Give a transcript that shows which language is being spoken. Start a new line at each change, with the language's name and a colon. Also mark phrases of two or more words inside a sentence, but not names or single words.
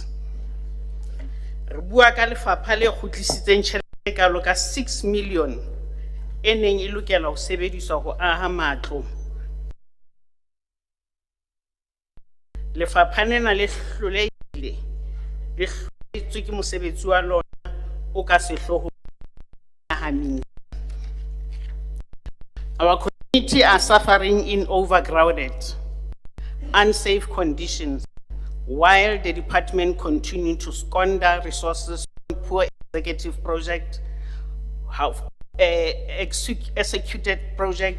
Southern Sotho: Re bua ka lefapha le kgutlisitseng tjhelete ka loka 6 million e neng e lokela ho sebediswa ho aha matlo. Lefapha lena le hlolehile le hloletswe ke mosebetsi wa lona o ka sehloho nahaneng.
English: Our community are suffering in overcrowded, unsafe conditions, while the department continue to squander resources on poor executive project, executed project.